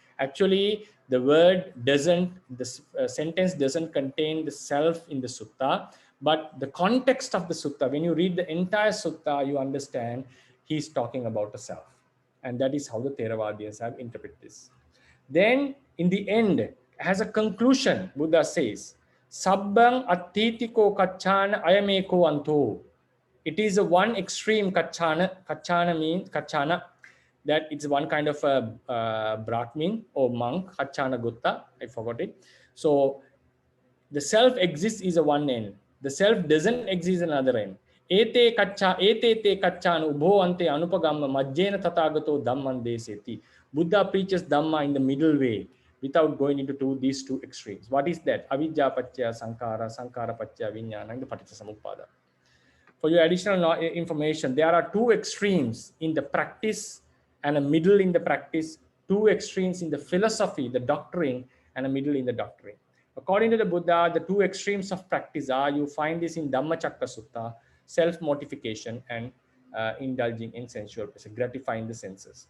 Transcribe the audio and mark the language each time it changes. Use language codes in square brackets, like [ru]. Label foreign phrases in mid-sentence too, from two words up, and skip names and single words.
[en] Actually, the word doesn't, the sentence doesn't contain the self in the sutta, but the context of the sutta, when you read the entire sutta, you understand he's talking about the self. And that is how the Theravadians have interpreted this. Then in the end, as a conclusion, Buddha says, [pi] Sabbang attitiko kachana ayameko anto. [en] It is a one extreme kachana. Kachana means kachana, that it's one kind of a Brahmin or monk, kachana gutta, I forgot it. So the self exists is a one end. The self doesn't exist another end. [pi] Ete te kachan ubho ante anupagamma majjena tathagato dhamman deseti. [en] Buddha preaches Dhamma in the middle way without going into these two extremes. What is that? [pi] Avidya paccaya sankara, sankara paccaya vijnana, [en] and the paticcasamuppada. For your additional information, there are two extremes in the practice and a middle in the practice, two extremes in the philosophy, the doctrine, and a middle in the doctrine. According to the Buddha, the two extremes of practice are, you find this in Dhammacakka Sutta, self-mortification and indulging in sensual pleasure, gratifying the senses.